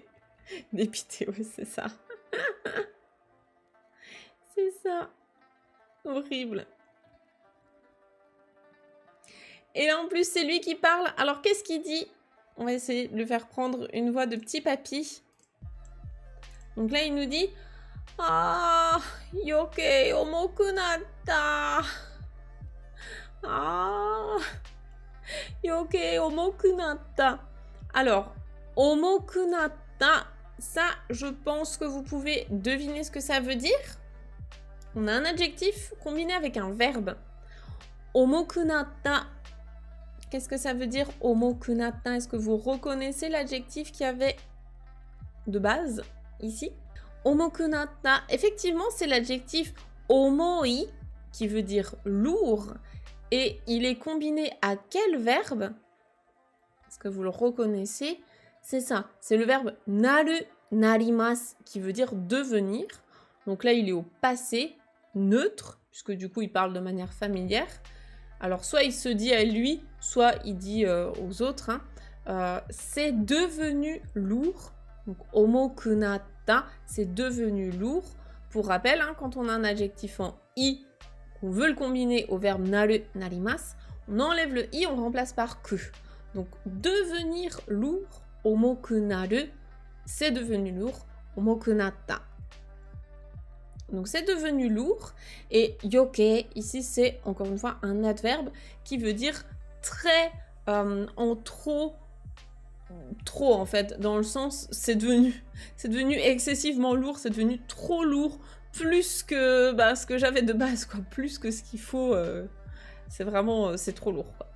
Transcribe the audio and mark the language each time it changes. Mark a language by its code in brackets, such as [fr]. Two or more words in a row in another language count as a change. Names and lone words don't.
[fr] Dépité, ouais, c'est ça. C'est ça. Horrible. Et là, en plus, c'est lui qui parle. Alors, qu'est-ce qu'il dit? On va essayer de lui faire prendre une voix de petit papy. Donc là, il nous dit... [ja] ああ、余計重くなった. ああ…余計重くなった. Alors, 重くなった, [fr] ça, je pense que vous pouvez deviner ce que ça veut dire. On a un adjectif combiné avec un verbe. [ja] 重くなった. [fr] Qu'est-ce que ça veut dire, [ja] 重くなった? [fr] Est-ce que vous reconnaissez l'adjectif qu'il y avait de base, ici? [ja] 重くなった, [fr] effectivement, c'est l'adjectif omoi, qui veut dire lourd. Et il est combiné à quel verbe? Est-ce que vous le reconnaissez? C'est ça, c'est le verbe [ja] なる、なります, [fr] qui veut dire devenir. Donc là, il est au passé neutre, puisque du coup, il parle de manière familière. Alors, soit il se dit à lui, soit il dit aux autres. C'est devenu lourd. Donc, [ja] 重くなった, [fr] c'est devenu lourd. Pour rappel, quand on a un adjectif en i, on veut le combiner au verbe [ja] なる、なります, [fr] on enlève le i, on le remplace par que. Donc, devenir lourd, [ja] 重くなる, [fr] c'est devenu lourd, [ja] 重くなった. [fr] Donc, c'est devenu lourd. Et yoke, ici, c'est encore une fois un adverbe qui veut dire très, en trop en fait, dans le sens, c'est devenu excessivement lourd, c'est devenu trop lourd, plus que ce que j'avais de base, quoi, plus que ce qu'il faut, c'est vraiment, c'est trop lourd, quoi.